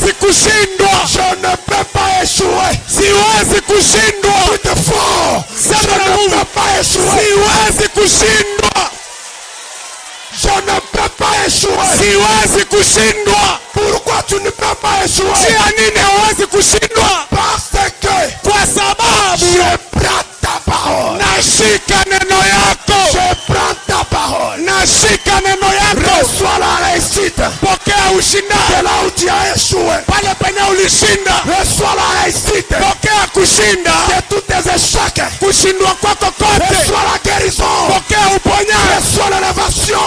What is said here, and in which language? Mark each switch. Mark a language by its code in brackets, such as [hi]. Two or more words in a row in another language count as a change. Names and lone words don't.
[sw] kushindwa. [fr] Je ne peux pas échouer. [sw] Siwezi kushindwa. [fr] Plus de fort. Je ne peux pas échouer. [sw] Siwezi kushindwa. [fr] Je ne peux pas échouer. [sw] Siwezi kushindwa. [fr] Pourquoi tu ne peux pas échouer? [sw] Chia nini hawezi kushindwa? [fr] Parce que [sw] Kwa sababu [fr] je prends ta parole. [sw] nashika neno yako. [fr] Je prends ta parole. [sw] Nashika neno yako. [fr] Reçois la réussite. [sw] Pokea ushindani. [fr] C'est là où tu as échoué. [sw] Pale penye ulishinda. [fr] Reçois la réussite. [sw] Pokea kushinda. [fr] C'est tous tes échecs. [sw] Kushindwa kwako kote. [fr] Reçois la guérison. [sw] Pokea uponyaji. [fr] Reçois l'élévation.